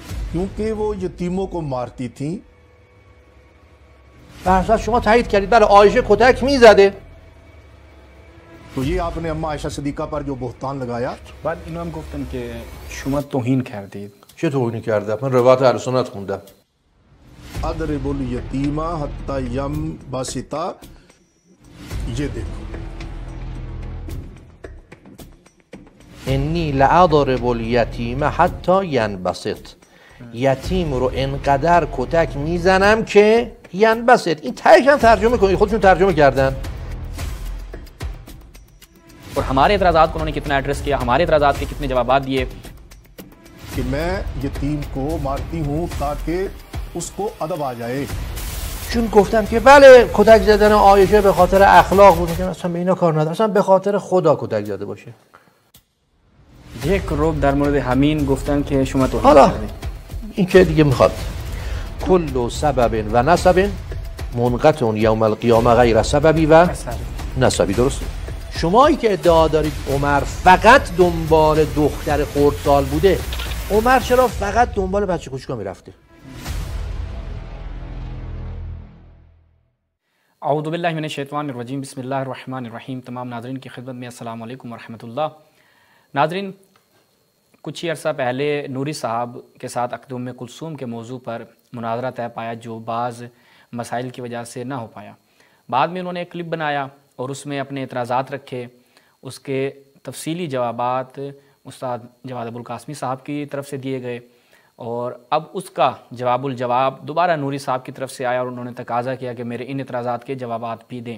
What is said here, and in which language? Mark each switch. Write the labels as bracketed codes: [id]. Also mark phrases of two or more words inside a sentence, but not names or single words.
[ur] کیونکہ وہ یتیموں کو مارتی تھیں. [fa] در شما تایید کردید بله عایشه کتک میزده. [ur] تو یہ آپ نے اماں عائشہ صدیقہ پر جو بہتان لگایا. [fa] بعد اینا هم گفتن که شما توهین کردید. چه توهینی کرده؟ من روایت اهل سنت خوندم. [ar] اضرب یتیما حتی یم باسطا. [ur] یہ دیکھو [ar] انی لأضرب الیتیم حتی ینبسط. [fa] یتیم رو انقدر کتک میزنم که ینبسط. این تهش هم ترجمه کنید، خودشون ترجمه کردن. [ur] اور ہمارے اعتراضات کو انہوں نے کتنا ایڈریس کیا، ہمارے اعتراضات کے کتنے جوابات دیے. کہ میں یتیم کو مارتی ہوں تاکہ اس کو ادب آ جائے. [fa] چون گفتن که بله کتک زدن عایشه به خاطر اخلاق بود، که اصلا به اینا کار نداره، اصلا به خاطر خدا کتک زده باشه. یک روب در مورد همین گفتن که شما توهین حالا کردید. این که دیگه میخواد [ar] کل سبب و نسب منقطع یوم القیامه غیر سببی و نسبی. [fa] درسته؟ شمایی که ادعا دارید عمر فقط دنبال دختر خردسال بوده، عمر چرا فقط دنبال بچه کوچیکا میرفته؟ [ar] أعوذ بالله من الشيطان الرجيم بسم الله الرحمن الرحيم. [ur] تمام ناظرین کی خدمت میں [ar] السلام علیکم و رحمة الله. [ur] ناظرین، کچھ ہی عرصہ پہلے نوری صاحب کے ساتھ عقد ام کلثوم کے موضوع پر مناظرہ طے پایا جو بعض مسائل کی وجہ سے نہ ہو پایا. بعد میں انہوں نے ایک کلپ بنایا اور اس میں اپنے اعتراضات رکھے. اس کے تفصیلی جوابات استاد جواد ابو القاسمی صاحب کی طرف سے دیے گئے اور اب اس کا جواب الجواب دوبارہ نوری صاحب کی طرف سے آیا اور انہوں نے تقاضا کیا کہ میرے ان اعتراضات کے جوابات بھی دیں.